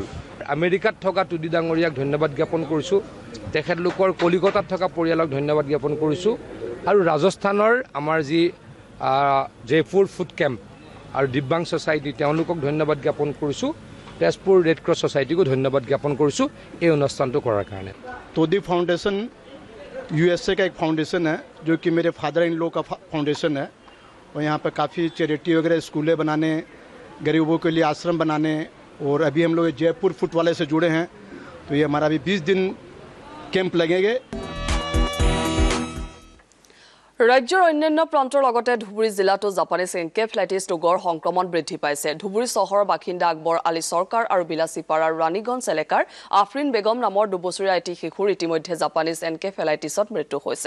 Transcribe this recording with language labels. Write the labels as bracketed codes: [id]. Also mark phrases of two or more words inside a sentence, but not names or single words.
[as] আমেৰিকাত থকা টুডি ডাঙৰীয়াক ধন্যবাদ জ্ঞাপন কৰিছোঁ, তেখেতলোকৰ কলিকতাত থকা পৰিয়ালক ধন্যবাদ জ্ঞাপন কৰিছোঁ, আৰু ৰাজস্থানৰ আমাৰ যি জয়পুৰ ফুড কেম্প আৰু দিব্যাংগ ছ'চাইটি তেওঁলোকক ধন্যবাদ জ্ঞাপন কৰিছোঁ, তেজপুৰ ৰেড ক্ৰছ ছ'চাইটিকো ধন্যবাদ জ্ঞাপন কৰিছোঁ এই অনুষ্ঠানটো কৰাৰ কাৰণে। [hi] तोदी फाउंडेशन USA का एक फाउंडेशन है जो कि मेरे [en] father in law [hi] का फाउंडेशन है, और यहाँ पर काफ़ी चैरिटी वगैरह स्कूलें बनाने, गरीबों के लिए आश्रम बनाने, और अभी हम लोग जयपुर फुट वाले से जुड़े हैं, तो ये हमारा अभी 20 दिन कैंप लगेंगे। [as] ৰাজ্যৰ অন্যান্য প্ৰান্তৰ লগতে ধুবুৰী জিলাতো [en] Japanese encephalitis [as] ৰোগৰ সংক্ৰমণ বৃদ্ধি পাইছে। ধুবুৰী চহৰৰ বাসিন্দা আকবৰ আলী চৰকাৰ আৰু বিলাচীপাৰাৰ ৰাণীগঞ্জ এলেকাৰ আফৰিন বেগম নামৰ 2 বছৰীয়া এটি শিশুৰ ইতিমধ্যে [en] Japanese encephalitisত [as] মৃত্যু হৈছে।